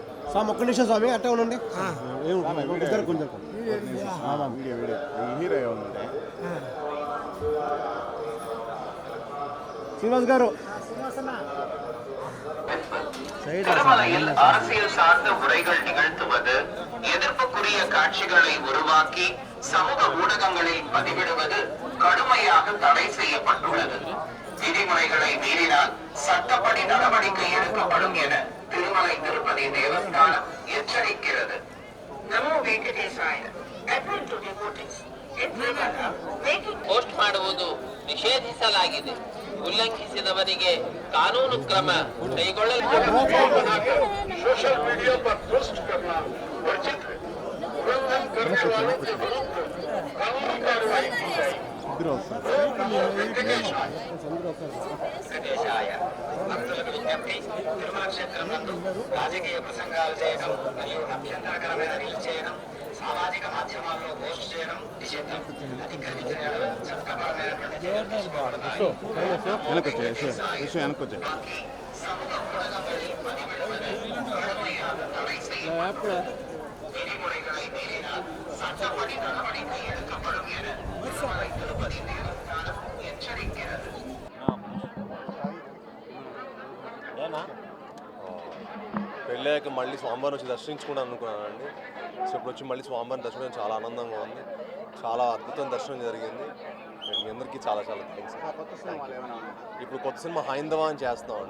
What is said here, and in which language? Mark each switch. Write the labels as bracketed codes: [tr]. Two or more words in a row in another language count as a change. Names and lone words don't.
[te] స్వామి ఒక్క నిమిషం స్వామి అట్టే ఉండండి. శ్రీనివాస్ గారు [ta] திருமலையில் அரசியல் சார்ந்த உரைகள் நிகழ்த்துவது, எதிர்ப்புக்குரிய காட்சிகளை உருவாக்கி சமூக ஊடகங்களில் பதிவிடுவது கடுமையாக தடை செய்யப்பட்டுள்ளது. விதிமுறைகளை மீறினால் சட்டப்படி நடவடிக்கை எடுக்கப்படும் என திருமலை திருப்பதி தேவஸ்தானம் எச்சரிக்கிறது. [sa] नमो वेङ्कटेशाय. [kn] ಪೋಸ್ಟ್ ಮಾಡುವುದು ನಿಷೇಧಿಸಲಾಗಿದೆ. ಉಲ್ಲಂಘಿಸಿದವರಿಗೆ ಕಾನೂನು ಕ್ರಮ ಕೈಗೊಳ್ಳಲಾಗುವುದು. [hi] सोशल मीडिया पर पोस्ट करना वर्जित है। उल्लंघन करने वालों के विरुद्ध कानूनी कार्रवाई की जाएगी। [te] భక్తులకు విజ్ఞప్తి, తిరుమల క్షేత్రం నందు రాజకీయ ప్రసంగాలు చేయడం మరియు అభ్యంతరకరమైన రీల్స్ చేయడం, సామాజిక మాధ్యమాల్లో పోస్ట్ చేయడం నిషిద్ధం. అధికరించిన చట్టపరమైనటువంటి చర్యలు తీసుకోబడతాయి. [ta] సముద్ర ஊடகங்களில் பதிவிடுவது கடுமையாக தடை செய்யப்பட்டுள்ளது. விதிமுறைகளை மீறினால் சட்டப்படி நடவடிக்கை எடுக்கப்படும் என திருமலை திருப்பதி தேவஸ்தானம் எச்சரிக்கிறது. [te] పెళ్ళాక మళ్ళీ స్వామివారిని వచ్చి దర్శించుకుంటాను అనుకున్నానండి. సో ఇప్పుడు వచ్చి మళ్ళీ స్వామివారిని దర్శనం చాలా ఆనందంగా ఉంది. చాలా అద్భుతమైన దర్శనం జరిగింది. మీ అందరికీ చాలా చాలా థ్యాంక్స్. ఇప్పుడు కొత్త సినిమా హైందవ అని చేస్తున్నామండి.